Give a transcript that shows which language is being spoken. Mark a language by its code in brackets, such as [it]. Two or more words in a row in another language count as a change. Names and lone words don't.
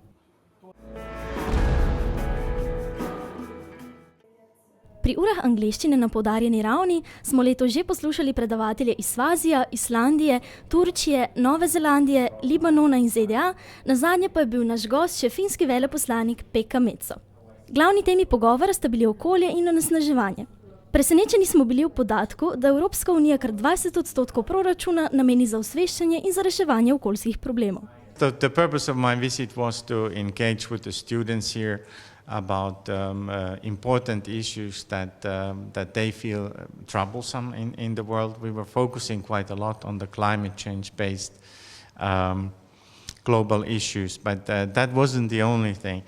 [sl] Pri urah angleščine na poudarjeni ravni smo letos že poslušali predavatelje iz Svazija, Islandije, Turčije, Nove Zelandije, Libanona in ZDA, nazadnje pa je bil naš gost še finski veleposlanik Pekka Metso. Glavni temi pogovora sta bili okolje in onesnaževanje. Presenečeni smo bili v podatku, da Evropska unija kar 20% proračuna nameni za osveščanje in za reševanje okoljskih problemov. [en] The purpose of my visit was to engage with the students here about important issues that they feel troublesome in the world. We were focusing quite a lot on the climate change-based global issues, but that wasn't the only thing.